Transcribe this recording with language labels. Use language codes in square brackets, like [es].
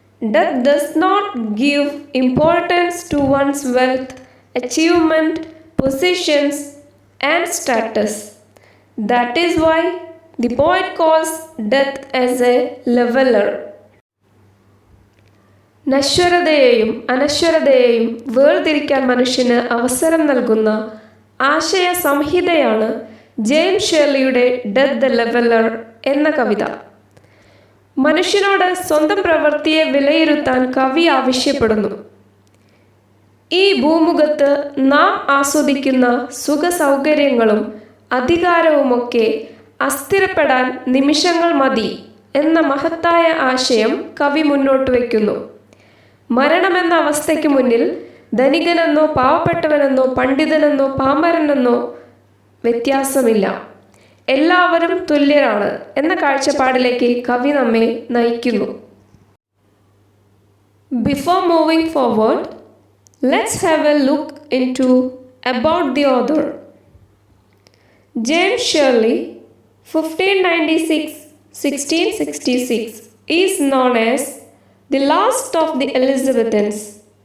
[en] Death does not give importance to one's wealth, achievement, positions, and status. That is why the poet calls death as a leveler. [ml] നശ്വരതയെയും അനശ്വരതയെയും വേർതിരിക്കാൻ മനുഷ്യന് അവസരം നൽകുന്ന ആശയ സംഹിതയാണ് James ഷേർലിയുടെ death the leveller എന്ന കവിത. മനുഷ്യനോട് സ്വന്തം പ്രവൃത്തിയെ വിലയിരുത്താൻ കവി ആവശ്യപ്പെടുന്നു. ഈ ഭൂമുഖത്ത് നാം ആസ്വദിക്കുന്ന സുഖസൗകര്യങ്ങളും അധികാരവുമൊക്കെ അസ്ഥിരപ്പെടാൻ നിമിഷങ്ങൾ മതി എന്ന മഹത്തായ ആശയം കവി മുന്നോട്ട് വയ്ക്കുന്നു. മരണമെന്ന അവസ്ഥയ്ക്ക് മുന്നിൽ ധനികനെന്നോ പാവപ്പെട്ടവനെന്നോ പണ്ഡിതനെന്നോ പാമരനെന്നോ വ്യത്യാസമില്ല, എല്ലാവരും തുല്യരാണ് എന്ന കാഴ്ചപ്പാടിലേക്ക് കവി നമ്മെ നയിക്കുന്നു. [en] Before moving forward, let's have a look into about the author. James Shirley, 1596-1666, is known as the last of the Elizabethans.